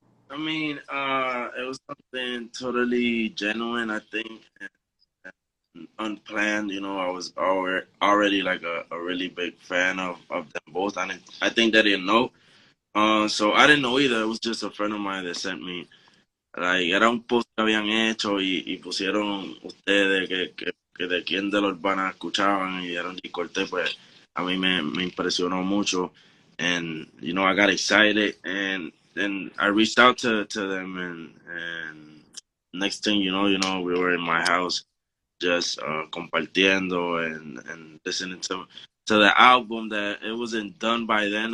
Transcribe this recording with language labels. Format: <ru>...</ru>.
<en>I mean, it was something totally genuine, I think, and unplanned. You know, I was already like a really big fan of them both. I think they didn't know. So I didn't know either. It was just a friend of mine that sent me.</en> <es>Like, era un post que habían hecho y pusieron ustedes que de quién de los urbanas escuchaban y eran Jhay Cortez, pues a mí me impresionó mucho.</es> <en>And, you know, I got excited and I reached out to them and next thing we were in my house just compartiendo and listening to the album that it wasn't done by then.</en>